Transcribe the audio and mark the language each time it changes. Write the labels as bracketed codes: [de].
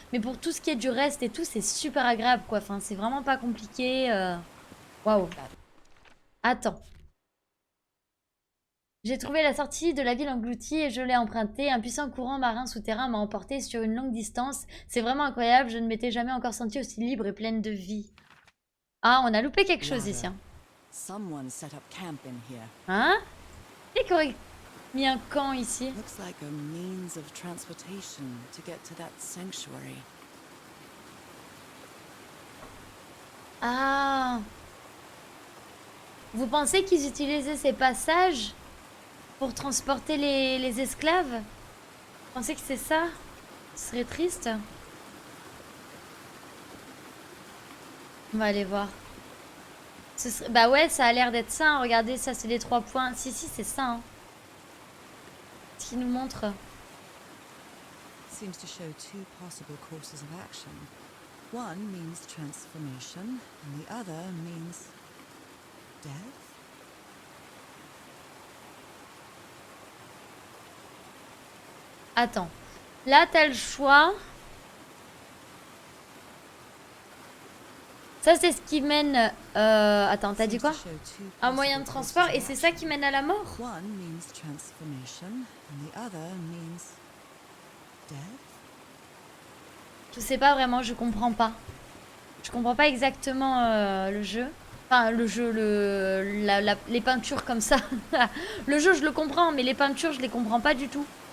[fr] Mais pour tout ce qui est du reste et tout, c'est super agréable, quoi. Enfin, c'est vraiment pas compliqué. Waouh. Attends. J'ai trouvé la sortie de la ville engloutie et je l'ai empruntée. Un puissant courant marin souterrain m'a emporté sur une longue distance. C'est vraiment incroyable, je ne m'étais jamais encore sentie aussi libre et pleine de vie. Ah, on a loupé quelque chose ici. Hein, [en] Someone set up camp in here. hein? [fr] Et qui aurait mis un camp ici? [en] Looks like a means of transportation to get to that sanctuary. Ah. [fr] Vous pensez qu'ils utilisaient ces passages pour transporter les esclaves? Vous pensez que c'est ça? Ce serait triste. On va aller voir. Bah ouais, ça a l'air d'être ça. Hein. Regardez, ça c'est les 3 points. Si, si, c'est ça. Hein. Ce qui nous montre. [en] Seems to show two possible courses of action. One means transformation, and the other means death. [fr] Attends. Là, t'as le choix. Ça, c'est ce qui mène... Attends, t'as dit quoi? Un moyen de transport, et c'est ça qui mène à la mort? [en] One means transformation, and the other means death. [fr] Je sais pas vraiment, je comprends pas. Je comprends pas exactement le jeu. Enfin, le jeu, les peintures comme ça. Le jeu, je le comprends, mais les peintures, je les comprends pas du tout.